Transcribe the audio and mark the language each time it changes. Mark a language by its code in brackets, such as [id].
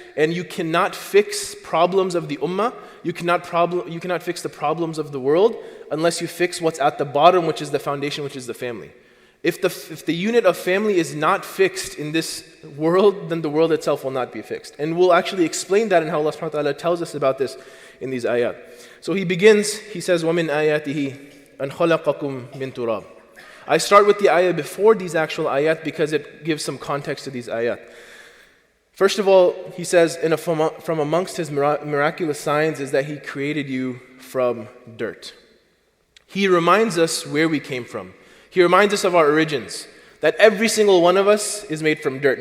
[en] And you cannot fix problems of the ummah, you cannot fix the problems of the world unless you fix what's at the bottom, which is the foundation, which is the family. If the unit of family is not fixed in this world, then the world itself will not be fixed. And we'll actually explain that in how Allah [ar] subhanahu wa ta'ala [en] tells us about this in these ayat. [ar] So he says, وَمِنْ آيَاتِهِ أَنْ خَلَقَكُمْ مِنْ تُرَابٍ. [en] I start with the ayat before these actual ayat because it gives some context to these ayat. First of all, he says, from amongst his miraculous signs is that he created you from dirt. He reminds us where we came from. He reminds us of our origins, that every single one of us is made from dirt.